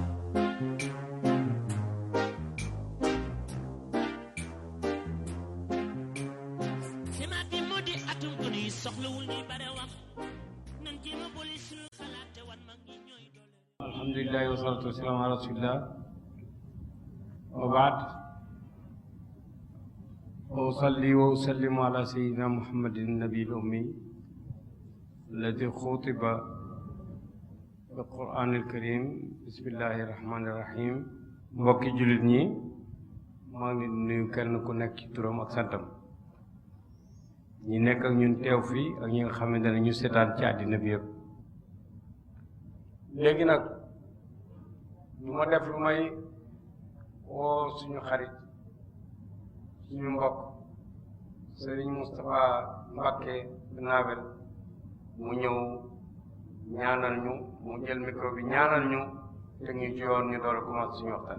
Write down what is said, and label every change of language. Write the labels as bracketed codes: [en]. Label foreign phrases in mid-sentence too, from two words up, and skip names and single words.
[wo] semaat bi moo di atum ko ni soxlawul ni bare wax nan jéem a boole suñu xalaat te wan mag ñi ñooy doole. [ar] الحمد لله والصلاة والسلام على رسول الله وبعد. وأصلي وأسلم على سيدنا محمد النبي الأمي الذي خُطب بالقرآن الكريم بسم الله الرحمن الرحيم. [wo] mbokki jullit ñi maa ngi nuyu kenn ku nekk ci turam ak santam, ñi nekk ak ñun teew fii ak ñi nga xamante ne ñu seetaan ci àddina bi yëpp. léegi nag du ma def lu may woo suñu xarit suñu mbokk Serigne Moustapha Mbacké Naabel mu ñëw ñaanal ñu, mu jël micro bi ñaanal ñu teg ñu ci yoon ñu door a commencé suñu waxtaan.